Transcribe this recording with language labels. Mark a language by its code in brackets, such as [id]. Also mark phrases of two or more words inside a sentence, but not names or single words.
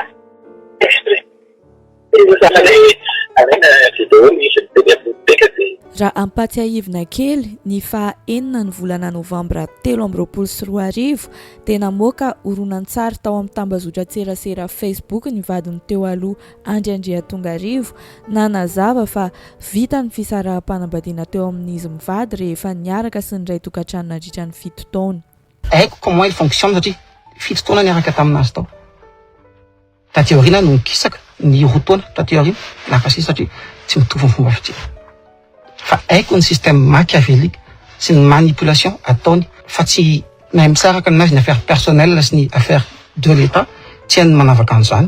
[fr] Exprès. [mg] Raha ampatsiahivina kely ny faha 4 ny volana novambra 2024 dia namoaka horonan-tsary tao amin'ny tambazotra-tserasera Facebook ny vadiny teo aloha Andry Andriatongarivo nanazava fa vita ny fisaraha-panambadiana teo amin'izy mivady rehefa niaraka sy ny ray tokantrano nandritra ny 7 taona. Haiko [fr] comment il fonctionne [mg] satria 7 taona niaraka taminazy tao. Taty aoriana no nikisaka ny roa taona taty aoriana nakasy satria tsy mitovy ny fomba fijery. Fa haiko ny [fr] système machiavélique [mg] sy ny manipulation ataony fa tsy mahay misaraka anazy ny [fr] affaire personnelle [mg] sy ny [fr] affaire de l'État [mg] tsy hainy manavaka an'izany.